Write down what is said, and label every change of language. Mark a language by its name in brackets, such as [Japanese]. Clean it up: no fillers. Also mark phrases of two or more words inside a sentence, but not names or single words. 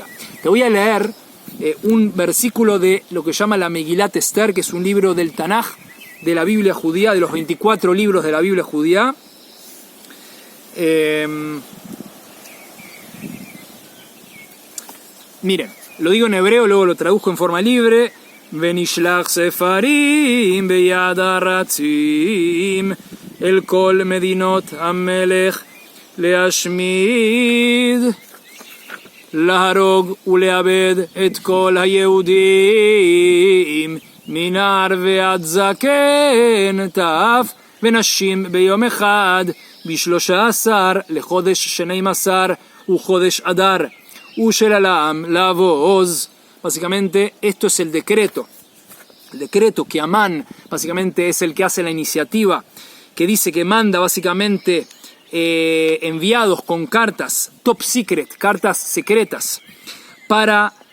[Spanish] Te voy a leer un versículo de lo que llama la Megilat Esther, que es un libro del Tanaj, de la Biblia judía, de los 24 libros de la Biblia judía. Miren, lo digo en hebreo, luego lo traduzco en forma libre. [Hebrew] ונשלוח ספרים ביד הרצים אל כל מדינות המלך להשמיד להרוג ולאבד את כל היהודים מנער ועד זקן טף ונשים ביום אחד ב13 לחודש 12 וחודש אדר, ושללם, Lavoz. [Spanish] Básicamente, esto es el decreto. El decreto que Amán, básicamente, es el que hace la iniciativa, que dice que manda, básicamente, enviados con cartas, [English] top secret, [Spanish] cartas secretas, para